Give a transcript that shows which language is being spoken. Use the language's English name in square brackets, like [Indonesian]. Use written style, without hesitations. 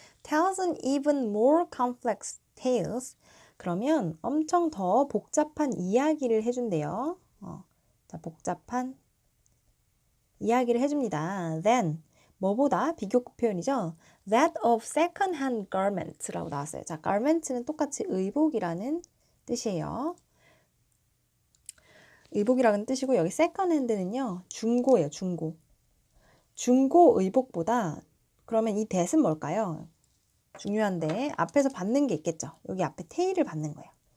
[English] tells an even more complex tales. [Korean] 그러면 엄청 더 복잡한 이야기를 해준대요. 자, 복잡한 이야기를 해줍니다. then 뭐보다 비교급 표현이죠. [English] that of second-hand garments [Korean] 라고 나왔어요. 자, garments는 똑같이 의복이라는 뜻이에요. 의복이라는 뜻이고 여기 second-hand는요. 중고예요. 중고. 중고 의복보다 그러면 이 that은 뭘까요? 중요한데 앞에서 받는 게 있겠죠. 여기 앞에 tail을 받는 거예요.